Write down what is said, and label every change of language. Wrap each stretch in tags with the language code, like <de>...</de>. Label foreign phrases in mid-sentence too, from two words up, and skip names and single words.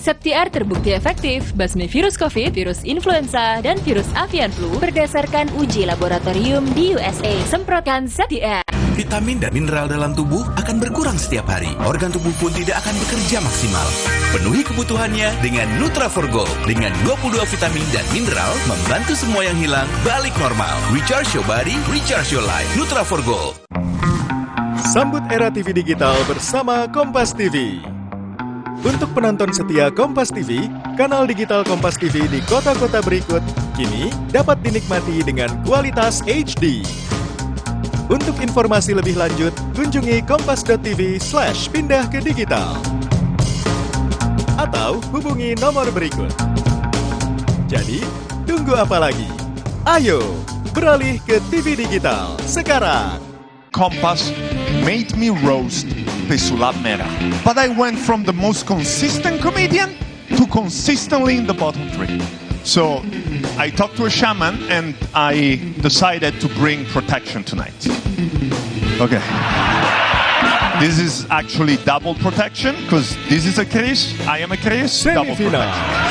<id>Septi-Air terbukti efektif basmi virus COVID, virus influenza, dan virus</id> <en>avian flu</en> <id>berdasarkan uji laboratorium di USA. Semprotkan Septi-Air. Vitamin dan mineral dalam tubuh akan berkurang setiap hari. Organ tubuh pun tidak akan bekerja maksimal. Penuhi kebutuhannya dengan Nutra4Gold. Dengan 22 vitamin dan mineral, membantu semua yang hilang balik normal.</id> <en>Recharge your body, recharge your life. Nutra4Gold.</en> <id>Sambut era TV digital bersama Kompas TV. Untuk penonton setia Kompas TV, kanal digital Kompas TV di kota-kota berikut kini dapat dinikmati dengan kualitas HD. Untuk informasi lebih lanjut, kunjungi kompas.tv/pindah ke digital. Atau hubungi nomor berikut. Jadi, tunggu apa lagi? Ayo, beralih ke TV digital sekarang.</id> <en>Kompas made me roast pesulap merah. But I went from the most consistent comedian to consistently in the bottom 3. So I talked to a shaman and I decided to bring protection tonight. Okay. This is actually double protection because this is a case, I am a case, double Semifinal protection.</en>